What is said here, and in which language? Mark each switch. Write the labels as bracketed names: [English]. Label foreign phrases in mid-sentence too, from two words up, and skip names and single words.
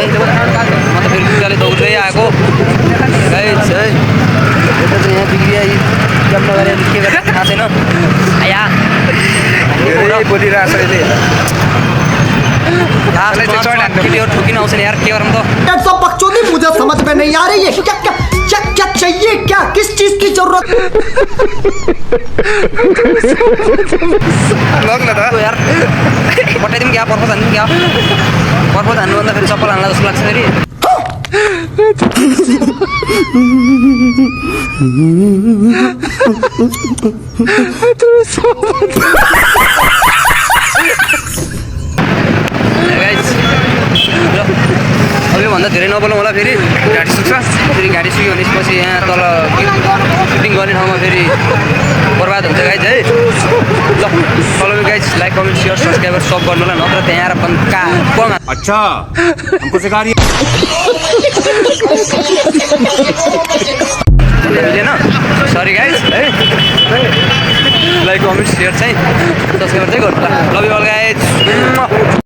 [Nepali] म त फेरि जुत्ताले दौड्दै आएको गाइस है। यता चाहिँ यहाँ बिग्रिया जम्मा गरेर के गरेर थाहा छैन। आया बोलिरहेको छ अहिले। ठोकिन आउँछ नि यार के गरौँ त? [Hindi] सब बकचोदी मुझे समझ में नहीं आ रही है। क्या चाहिए? क्या किस चीज की जरूरत? [Nepali] लग न त यार पठाइदिउँ क्या? पर्पज हान्नु क्या? पर्पज हान्नुभन्दा फेरि चप्पल हान्ला जस्तो लाग्छ फेरि। अबभन्दा धेरै नबोलौँ होला फेरि गाडी सुक्छ। फेरि गाडी सुक्यो भनेपछि यहाँ तल सुटिङ गर्ने ठाउँमा फेरि बर्बाद हुन्छ गाइज है। ल [English] follow me guys, like comment share subscriber [Nepali] सब गर्नु होला नत्र त्यहाँ आएर बन्का पङ। [Hindi] अच्छा हमको सिखा रही है। [Nepali] सरी गाइज है। [English] like comment share [Nepali] चाहिँ सब्सक्राइबर चाहिँ गर्नु ल। [English] Love you all guys.